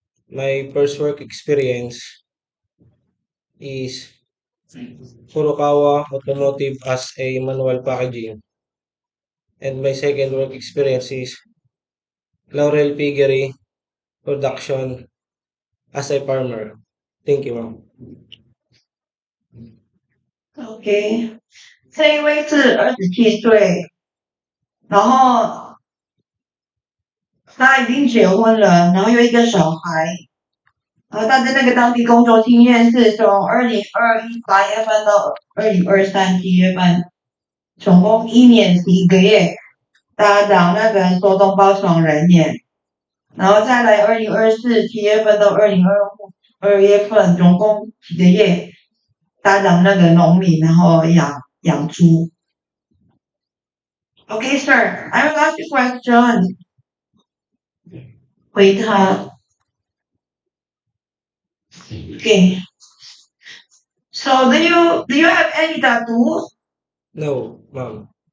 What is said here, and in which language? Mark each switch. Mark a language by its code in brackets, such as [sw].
[en] My first work experience is Furukawa Automotive as a manual packaging. And my second work experience is Laurel Piggery Production as a farmer. Thank you, ma'am. [zh] OK，这一位是27岁，然后他已经结婚了，然后有一个小孩，然后他的那个当地工作经验是从2021 8月份到2023 7月份，总共1年11个月，他当那个手动包装人员，然后再来2024 7月份到2025 2月份，总共几个月，他当那个农民，然后养猪。 [en] Okay, sir, I will ask you question. [zh] 回他。 [en] Okay. So do you have any tattoo? No, ma'am.